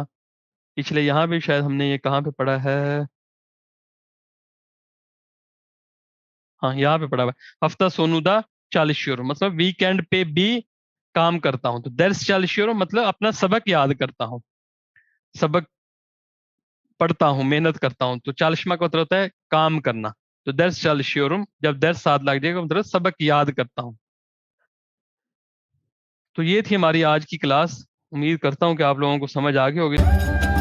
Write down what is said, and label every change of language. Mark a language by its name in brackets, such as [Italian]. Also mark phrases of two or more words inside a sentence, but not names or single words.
[Hindi] पिछले यहाँ भी शायद हमने ये कहाँ पे पढ़ा है, हाँ यहाँ पे पढ़ा हुआ है। [Turkish] hafta sonu da çalışıyorum [Hindi] मतलब वीकेंड पे भी काम करता हूँ। तो [Turkish] ders çalışıyorum [Hindi] मतलब अपना सबक याद करता हूँ, सबक पढ़ता हूँ, मेहनत करता हूँ। तो çalışmak का मतलब होता है काम करना। तो [Turkish] ders çalışıyorum, [Hindi] जब ders साथ लग जाएगा मतलब सबक याद करता हूँ। तो ये थी हमारी आज की क्लास। उम्मीद करता हूँ कि आप लोगों को समझ आ गई होगी।